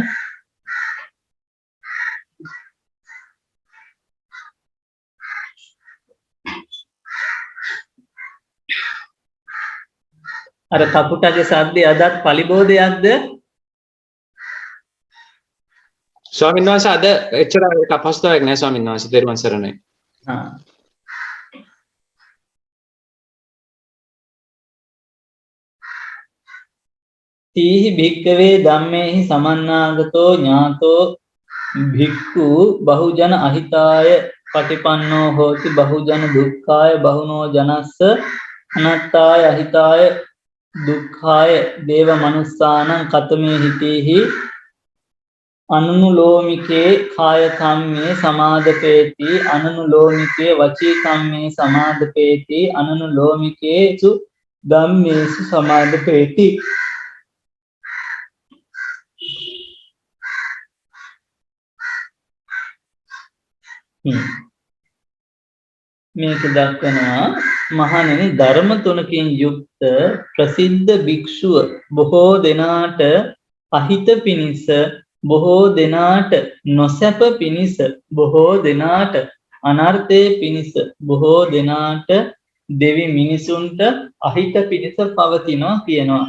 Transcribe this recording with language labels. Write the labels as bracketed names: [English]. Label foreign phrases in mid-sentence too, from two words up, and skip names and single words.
[Sinhala] අර කපුටගේ සද්දේ අදත් පලිබෝධයක්ද? ස්වාමීන් වහන්සේ අද එච්චර අපහසුතාවයක් නැහැ ස්වාමීන් වහන්සේ. තෙරුවන් සරණයි. හා. [Pali] තීහි භික්කවේ ධම්මේහි සමන්නාගතෝ ඥාතෝ භික්ඛු බහුජන අහිතාය පටිපන්නෝ හෝති බහුජන දුක්ඛාය බහුනෝ ජනස්ස අනත්තාය අහිතාය දුක්ඛාය දේව මනුස්සානං කතමේ හිතේහි අනුනුලෝමිකේ කාය කම්මේ සමාදපේති අනුනුලෝමිකේ වචී කම්මේ සමාදපේති අනුනුලෝමිකේසු ධම්මේසු සමාදපේති. [Sinhala] මේක දක්වනවා මහණෙනි ධර්ම තුනකින් යුක්ත ප්‍රසිද්ධ භික්ෂුව බොහෝ දෙනාට අහිත පිණිස බොහෝ දෙනාට නොසැප පිණිස බොහෝ දෙනාට අනර්ථය පිණිස බොහෝ දෙනාට දෙවි මිනිසුන්ට අහිත පිණිස පවතිනවා කියනවා.